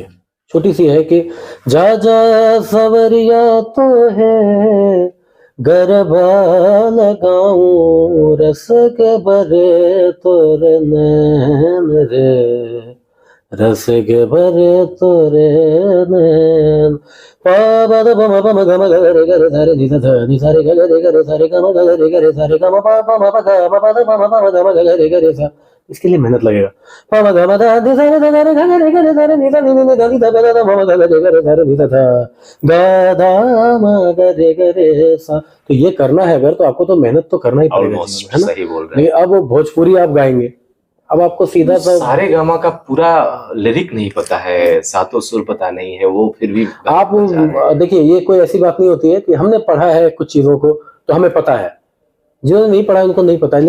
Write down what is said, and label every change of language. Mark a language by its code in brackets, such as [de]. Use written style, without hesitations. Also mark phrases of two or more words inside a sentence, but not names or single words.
[hi] छोटी सी है कि जा जा सवरिया तो है गरबा लगाऊं रस के भरे तोरे नैन रे, रस के भरे तोरे नैन। पा ब द प म प म ग म ग रे ग रे ध रे नि ध ध नि सा रे ग ग रे ग रे सा रे ग म ग रे ग रे सा रे ग म प प म प ग म प द प म प म ग म ग रे ग रे सा। इसके लिए मेहनत लगेगा। प म ग म द नि सा रे ध रे ग रे ग रे सा रे नि सा नि नि ध नि ध प द द म म ग रे ग रे सा रे नि ध ध ग ध म ग रे ग रे सा। तो ये करना है अगर, तो आपको तो मेहनत तो करना ही पड़ेगा जीवन ऑलमोस्ट में, है ना। सही बोल रहे हैं। लेकिन अब भोजपुरी आप गाएंगे, अब आपको सीधा सा सारे गामा का पूरा लिरिक नहीं पता है, सातों सुर पता नहीं है, वो फिर भी आप बजा रहे हैं। देखिए, ये कोई ऐसी बात नहीं होती है कि हमने पढ़ा है कुछ चीजों को तो हमें पता है, जिन्होंने नहीं पढ़ा है उनको नहीं पता है।